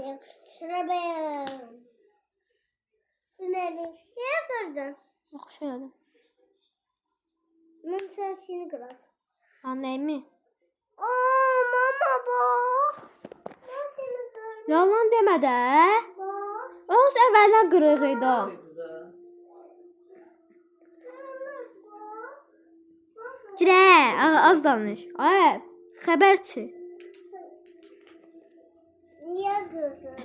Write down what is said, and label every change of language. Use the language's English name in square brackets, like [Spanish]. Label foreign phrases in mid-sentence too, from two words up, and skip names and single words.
[Turkish] Yakıştırabilirim. Ömer'im. Niye kırdın? [Azerbaijani] Yaxşı elədim. [Turkish] Ben sen seni kırarım. Annemi. Aa mama bak. Ben seni kırdım. [Azerbaijani] Yalan demə də. [Turkish] Bak. [Azerbaijani] Öz əvvəldən qırıq idi o. [Turkish] Koydu da. Kırmızı bak. Bak. [Azerbaijani] Girə, az danış. Ay, xəbərçi. [Turkish] Niye kırdın?